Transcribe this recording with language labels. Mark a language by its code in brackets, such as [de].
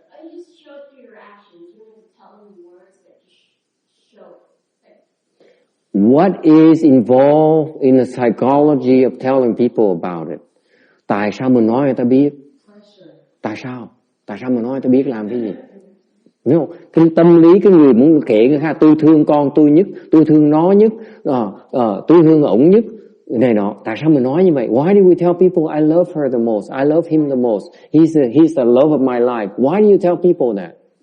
[en] I just show through your actions. You don't have to tell them words, but just show. What is involved in the psychology of telling people about it? [vi] Tại sao mình nói người ta biết? Tại sao mình nói người ta biết làm cái gì? Hiểu không? Cái tâm lý cái người muốn kể người khác tôi thương con tôi nhất, tôi thương nó nhất, tôi thương ổng nhất này nọ. Tại sao mình nói như vậy? [en] Why do we tell people I love her the most, I love him the most, he's the love of my life? Why do you tell people that?